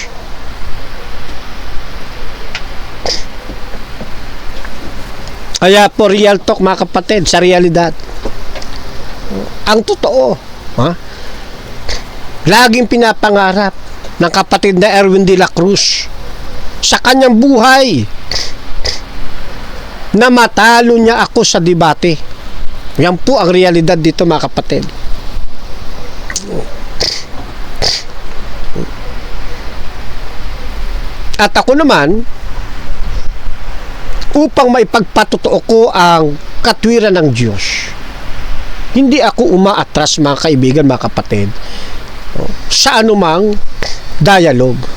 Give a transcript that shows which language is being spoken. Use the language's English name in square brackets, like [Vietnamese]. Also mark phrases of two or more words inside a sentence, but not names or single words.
[Filipino] Kaya po [English] real talk [Filipino] mga kapatid, sa realidad. Ang totoo, laging pinapangarap ng kapatid na Erwin de la Cruz sa kanyang buhay na matalo niya ako sa debate. Yan po ang realidad dito mga kapatid. At ako naman, upang maipagpatotoo ko ang katwiran ng Diyos, hindi ako umaatras mga kaibigan, mga kapatid, sa anumang dialogue.